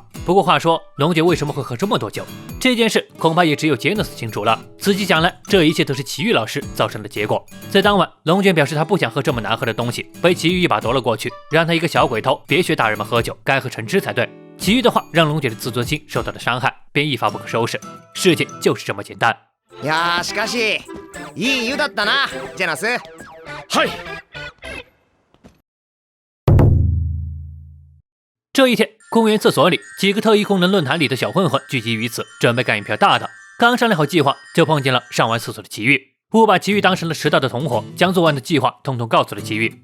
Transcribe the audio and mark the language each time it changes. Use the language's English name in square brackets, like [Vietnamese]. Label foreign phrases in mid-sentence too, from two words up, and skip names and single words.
[Chinese] 不过话说，龙卷为什么会喝这么多酒？这件事恐怕也只有杰诺斯清楚了。仔细想来，这一切都是奇遇老师造成的结果。在当晚，龙卷表示他不想喝这么难喝的东西，被奇遇一把夺了过去，让他一个小鬼头别学大人们喝酒，该喝橙汁才对。奇遇的话让龙卷的自尊心受到了伤害，便一发不可收拾。事情就是这么简单。 [Japanese] いやーしかしいい湯だったな、ジェナス。はい。 [Chinese] 这一天，公园厕所里，几个特异功能论坛里的小混混聚集于此，准备干一票大的。刚商量好计划，就碰见了上完厕所的奇遇。误把奇遇当成了迟到的同伙，将做完的计划统统告诉了奇遇。